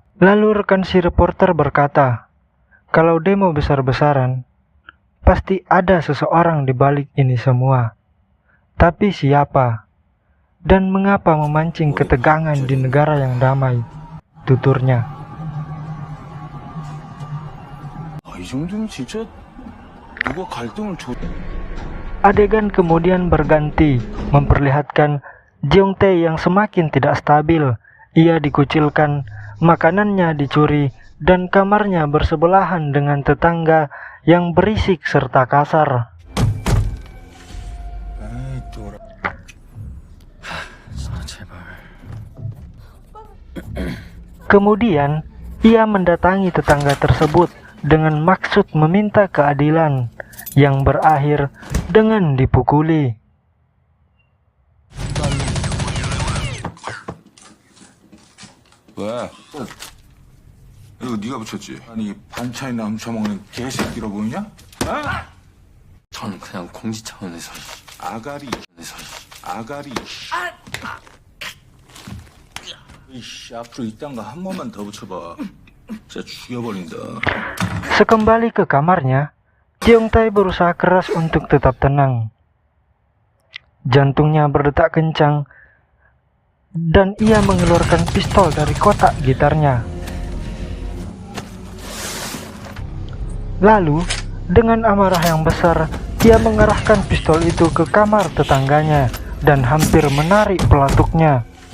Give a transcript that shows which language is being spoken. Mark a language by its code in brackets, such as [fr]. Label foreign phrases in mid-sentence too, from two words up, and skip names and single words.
[id] Lalu rekan si reporter berkata, kalau demo besar-besaran, pasti ada seseorang di balik ini semua. Tapi siapa? Dan mengapa memancing ketegangan di negara yang damai? Tuturnya. [ko] 이 정도면 진짜 누가 갈등을 [id] Adegan kemudian berganti, memperlihatkan Jeong Tae yang semakin tidak stabil. Ia dikucilkan, makanannya dicuri, dan kamarnya bersebelahan dengan tetangga yang berisik serta kasar. [ko] 제발. [id] Kemudian, ia mendatangi tetangga tersebut dengan maksud meminta keadilan, yang berakhir dengan dipukuli. [ko] 왜? 이거 네가 붙였지? 아니 반찬이나 훔쳐먹는 개새끼로 보이냐? 저는 그냥 공지 차원에서. 아가리 이씨 앞으로 이딴 거 한 번만 더 붙여봐 진짜 죽여버린다. [id] Sekembali ke kamarnya, Jeong Tae berusaha keras untuk tetap tenang. Jantungnya berdetak kencang, dan ia mengeluarkan pistol dari kotak gitarnya. Lalu, dengan amarah yang besar, ia mengarahkan pistol itu ke kamar tetangganya dan hampir menarik pelatuknya.